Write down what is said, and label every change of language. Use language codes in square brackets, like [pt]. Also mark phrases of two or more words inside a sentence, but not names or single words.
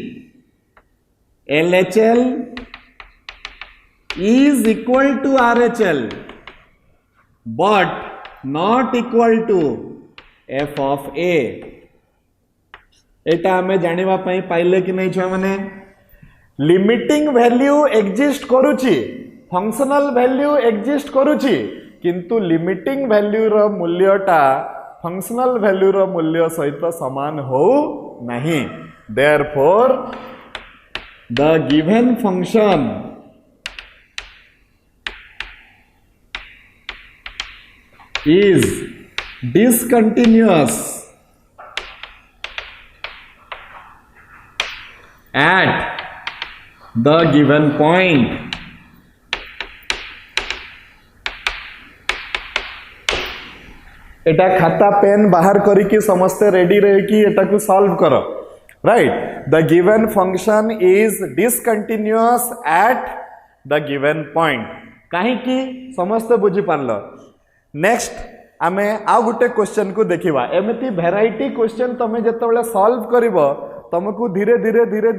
[en] LHL is equal to RHL but not equal to f of a [or] ଏଟା ଆମେ ଜାଣିବା ପାଇଁ ପାଇଲେ କି ନାହିଁ ଛୁଆ ମାନେ ଲିମିଟିଂ [en] value exist करूची functional value exist करूची [or] କିନ୍ତୁ [en] limiting value [or] ର ମୂଲ୍ୟଟା [en] functional value [or] ର ମୂଲ୍ୟ ସହିତ ସମାନ ହୋ ନାହିଁ [en] therefore the given function is discontinuous at the given point [or] ଏଟା ଖାତା ପେନ ବାହାର କରି କି ସମସ୍ତେ ରେଡି ରହେ କି ଏଟା କୁ ସଲଭ କରୋ [en] write the given function is discontinuous at the given point [or] କହିଁ କି ସମସ୍ତେ ବୁଝି ପାରଲୋ ନେକ୍ସଟ ଆମେ ଆ ଗୋଟେ କ୍ୱେଶ୍ଚନ କୁ ଦେଖିବା ଏମିତି [en] variety question [or] ତମେ ଯେତେବେଳେ ସଲଭ କରିବୋ ତୁମକୁ ଧୀରେ ଧୀରେ ଧୀରେ